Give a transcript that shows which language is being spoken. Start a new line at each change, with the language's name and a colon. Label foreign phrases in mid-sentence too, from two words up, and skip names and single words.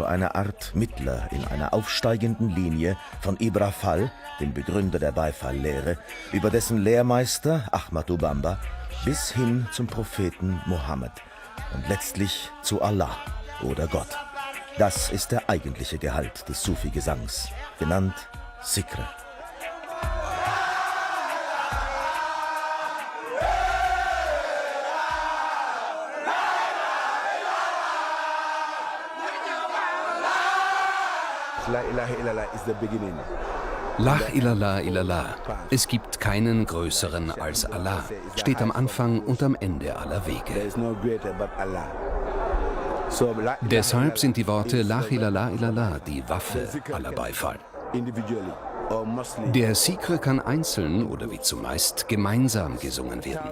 German: einer Art Mittler in einer aufsteigenden Linie von Ibra Fall, dem Begründer der Beifalllehre, über dessen Lehrmeister Ahmadou Bamba bis hin zum Propheten Mohammed und letztlich zu Allah oder Gott. Das ist der eigentliche Gehalt des Sufi-Gesangs, genannt Sikr.
Arabic: لا إله إلا الله
English: is the beginning.
Arabic: لا إلا الله إلا الله.
German: Es gibt keinen größeren als Allah. Steht am Anfang und am Ende aller Wege. Deshalb sind die Worte
Arabic: لا إلا الله إلا الله
German: die Waffe aller Beifall. Der Sikr kann einzeln oder wie zumeist gemeinsam gesungen werden.